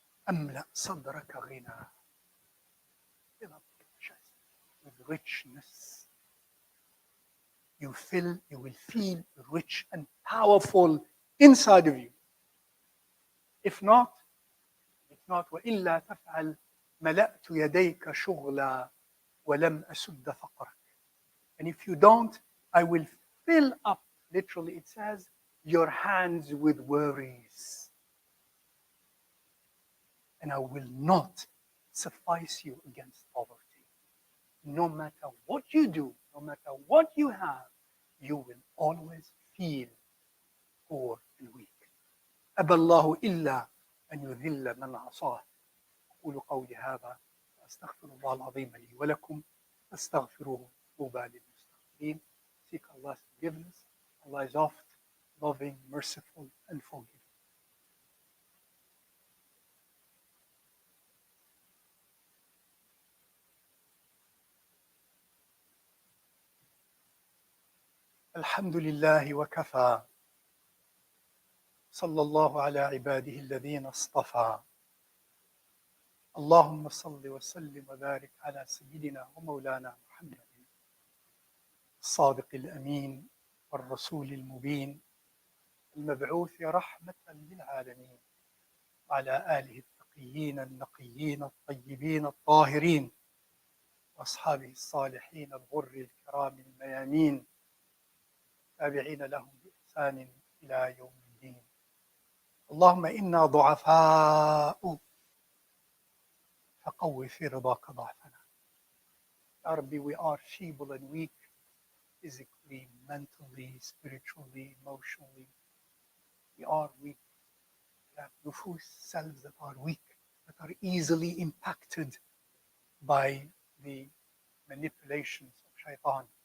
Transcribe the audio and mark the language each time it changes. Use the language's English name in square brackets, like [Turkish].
[Arabic] أملأ صدرك غنى. [English] Fill up your chest with richness. You will feel rich and powerful inside of you. If not, [Arabic] وإلا تفعل ملأت يديك شغلا ولم أسد فقرك. [English] And if you don't, I will fill up, literally it says, your hands with worries. And I will not suffice you against poverty. No matter what you do, no matter what you have, you will always feel poor and weak. [Arabic] أبى الله إلا أن يذل من عصاه. أقول قولي هذا وأستغفر الله العظيم لي ولكم فاستغفروه طوبى للمستغفرين. [English] Seek Allah's forgiveness. Allah is oft loving, merciful, and forgiving. [Arabic] الحمد لله وكفى صلى الله على عباده الذين اصطفى اللهم صل وسلم وبارك على سيدنا ومولانا محمد الصادق الأمين والرسول المبين المبعوث رحمة للعالمين وعلى آله التقيين النقيين الطيبين الطاهرين وأصحابه الصالحين الغر الكرام الميامين تابعين لهم بإحسان إلى يوم الدين. اللهم إنا ضعفاء فقوي في رضاك ضعفنا. يا ربي, [English] we are feeble and weak, physically, mentally, spiritually, emotionally. We are weak. We have nufus, selves that are weak, that are easily impacted by the manipulations of shaitan.